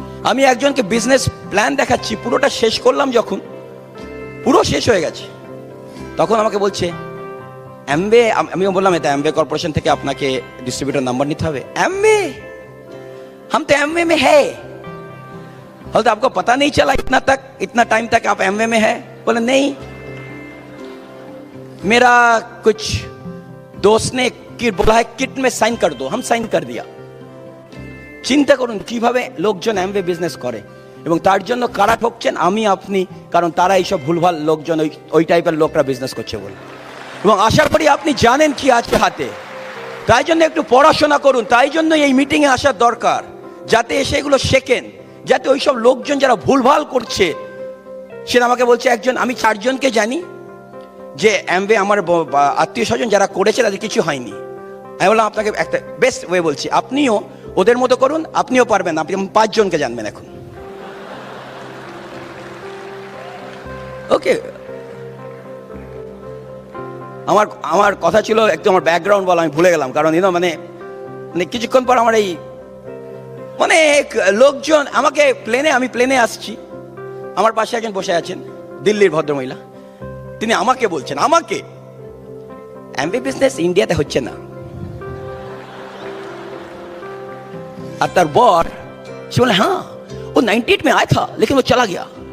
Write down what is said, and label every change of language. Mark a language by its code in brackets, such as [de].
[bn] আমি একজনকে business plan দেখাচ্ছি, পুরোটা শেষ করলাম, যখন পুরো শেষ হয়ে গেছে তখন আমাকে বলছে অ্যামওয়ে। আমি বললাম এটা অ্যামওয়ে কর্পোরেশন থেকে আপনাকে ডিস্ট্রিবিউটর নাম্বার নিতে হবে। [hi] অ্যামওয়ে? हम तो एमवे में है। बोले तो आपको पता नहीं चला इतना टाइम तक आप एमवे में है? बोले नहीं, मेरा कुछ दोस्त ने बोला है किट में साइन कर दो, हम साइन कर दिया। [bn] চিন্তা করুন কিভাবে লোকজন এমওয়ে বিজনেস করে, এবং তার জন্য কারা ঠকছেন? আমি, আপনি। কারণ তারা এইসব ভুলভাল লোকজন, ওই টাইপের লোকরা বিজনেস করছে বলে। এবং আশা করি আপনি জানেন কি আছে হাতে, তাই জন্য একটু পড়াশোনা করুন। তাই জন্য এই মিটিংয়ে আসার দরকার, যাতে এসে এগুলো শেখেন, যাতে ওইসব লোকজন যারা ভুলভাল করছে। সেটা আমাকে বলছে একজন, আমি 4 জনকে জানি যে এমওয়ে আমার আত্মীয় স্বজন যারা করেছে তাদের কিছু হয়নি। আমি বললাম আপনাকে একটা বেস্ট ওয়ে বলছি, আপনিও ওদের মতো করুন, আপনিও পারবেন। আপনি 5 জনকে জানবেন এখন। ওকে, আমার কথা ছিল একটু আমার ব্যাকগ্রাউন্ড বলা, আমি ভুলে গেলাম। কারণ মানে কিছুক্ষণ পর আমার এই অনেক লোকজন আমাকে আমি প্লেনে আসছি, আমার পাশে একজন বসে আছেন, দিল্লির ভদ্রমহিলা। তিনি আমাকে বলছেন, আমাকে এমওয়ে বিজনেস ইন্ডিয়াতে হচ্ছে না। আর তার বর সে বলে হ্যাঁ [hi] वो 98 में आया था लेकिन वो चला गया।